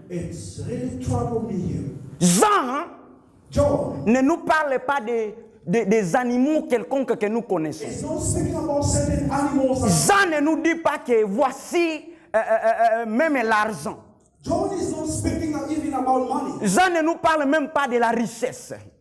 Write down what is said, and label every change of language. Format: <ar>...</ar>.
<en>It's really troubled me here.</en> <fr>Jean</fr> <en>John</en> <fr>ne nous parle pas des animaux quelconques que nous connaissons.</fr> <en>is not speaking about certain animals.</en> <fr>Jean ne nous dit pas que voici même l'argent.</fr> <en>John is not speaking even about money.</en> <fr>Jean ne nous parle même pas de la richesse.</fr>